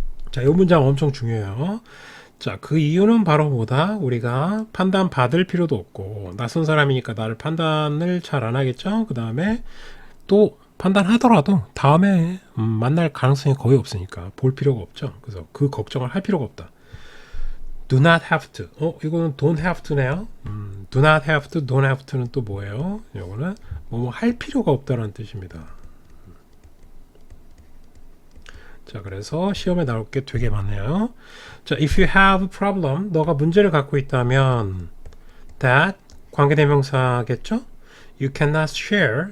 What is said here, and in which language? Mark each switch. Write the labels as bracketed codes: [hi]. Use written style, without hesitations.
[ko] 자, 이 문장 엄청 중요해요. 자, 그 이유는 바로 뭐다? 우리가 판단 받을 필요도 없고 낯선 사람이니까 나를 판단을 잘 안 하겠죠. 그 다음에 또 판단하더라도 다음에 만날 가능성이 거의 없으니까 볼 필요가 없죠. 그래서 그 걱정을 할 필요가 없다. [en] Do not have to. [ko] 이거는 [en] don't have to네요. Do not have to, don't have to는 [ko] 또 뭐예요? 이거는 뭐 할 필요가 없다는 뜻입니다. 자, 그래서 시험에 나올 게 되게 많네요. 자, [en] if you have a problem, [ko] 너가 문제를 갖고 있다면 that 관계대명사겠죠? [en] You cannot share.